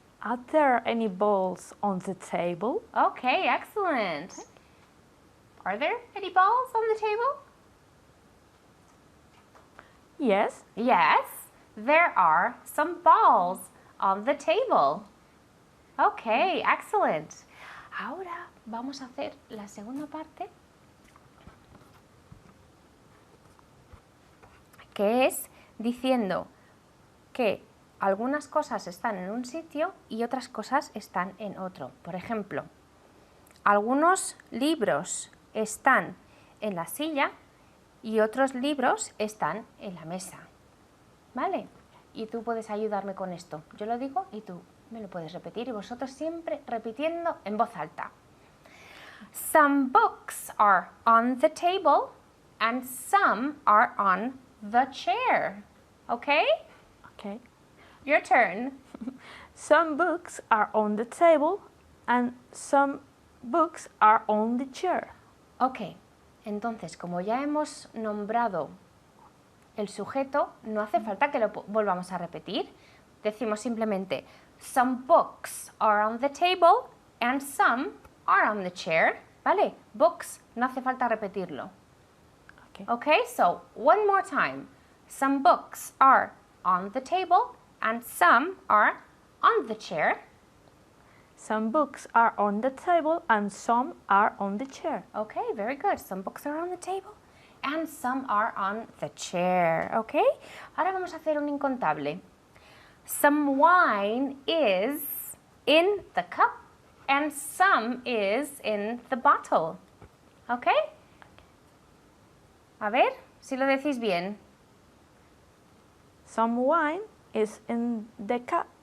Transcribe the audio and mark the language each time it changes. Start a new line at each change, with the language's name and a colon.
English: Are there any balls on the table? Okay, excellent. Are there any balls on the table? Yes. Yes, there are some balls on the table. Okay, excellent.
Spanish: Ahora vamos a hacer la segunda parte, que es diciendo que algunas cosas están en un sitio y otras cosas están en otro. Por ejemplo, algunos libros están en la silla y otros libros están en la mesa. ¿Vale? Y tú puedes ayudarme con esto. Yo lo digo y tú me lo puedes repetir y vosotros siempre repitiendo en voz alta.
English: Some books are on the table and some are on the chair. Okay? Okay. Your turn. Some books are on the table and some books are on the chair.
Spanish: Ok, entonces como ya hemos nombrado el sujeto, no hace falta que lo volvamos a repetir. Decimos simplemente,
English: some books are on the table and some are on the chair.
Spanish: ¿Vale? Books, no hace falta repetirlo.
English: Okay. Okay, so one more time. Some books are on the table and some are on the chair. Some books are on the table and some are on the chair. Okay, very good. Some books are on the table and some are on the chair.
Spanish: Okay, ahora vamos a hacer un incontable.
English: Some wine is in the cup and some is in the bottle. Okay?
Spanish: A ver si lo decís bien.
English: Some wine is in the cup.